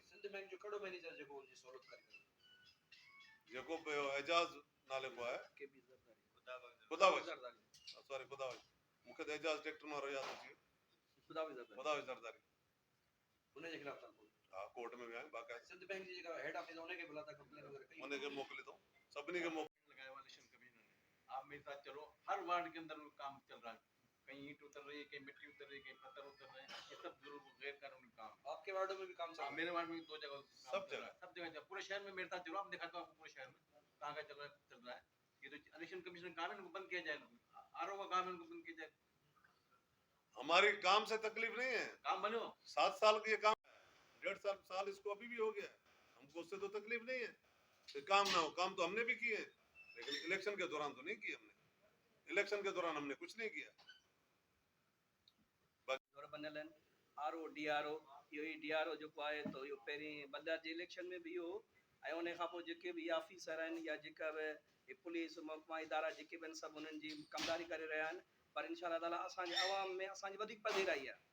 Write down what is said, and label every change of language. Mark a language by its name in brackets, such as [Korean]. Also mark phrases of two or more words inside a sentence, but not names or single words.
[Sindhi] सिंध बैंक जो कहिड़ो मैनेजर जेको उनजी सहूलियत करे जेको पियो एजाज़ नाले को आहे, खुदावंश सॉरी खुदावंश, मूंखे त एजाज़ ट्रैक्टर वारो यादि अची खुदावंश ज़रदारी, उनजे खिलाफ़ हा कोर्ट में विया आहियूं बाक़ाइदा। सिंध बैंक जी जेका [English] head office [Sindhi] उनखे बुला था कंप्लेन वगैरह कई, उनखे मोकिले थो, सभिनी खे मोकिले [Urdu] لگایا ہوا الیکشن کمیشن نے. آپ میرے ساتھ چلو، ہر وارڈ کے اندر کام چل رہا ہے, کہیں اینٹ اتر رہی ہے، کہیں مٹی اتر رہی ہے، کہیں پتھر اتر رہے ہیں، یہ سب غیر قانونی کام ہے. آپ کے وارڈوں میں بھی کام چل हाँ, رہا میرے وارڈ میں 2 جگہ کام سب چل رہا ہے، سب جگہ پورے شہر میں میرے ساتھ چلو، آپ دکھاتا ہوں آپ کو پورے شہر میں کہاں کا چل رہا ہے. یہ تو الیکشن کمیشن کام ہے، ان کو بند کیا جائے، آر او کا کام ہے، ان کو بند کیا جائے. ہماری کام سے تکلیف نہیں ہے, کام بنو 7 سال کا یہ کام ہے، 1.5 سال اس کو ابھی بھی ہو گیا ہے، ہم کو اس سے تو تکلیف نہیں ہے کہ کام نہ ہو. کام تو ہم نے بھی کیے، لیکن الیکشن کے دوران تو نہیں کیے ہم نے۔ الیکشن کے دوران ہم نے کچھ نہیں کیا. [Sindhi] दौर बनल आहिनि आरओ डीआरओ इहो ई डीआरओ जेको आहे त इहो पहिरीं बंदर जे इलेक्शन में बि इहो ऐं उन खां पोइ जेके बि ऑफिसर आहिनि या जेका बि पुलिस महकमा इदारा जेके बि आहिनि सभु उन्हनि जी कमदारी करे रहिया आहिनि। पर [Arabic] إن شاء الله [Sindhi] असांजे आवाम में असांजी वधीक पधीराई आहे।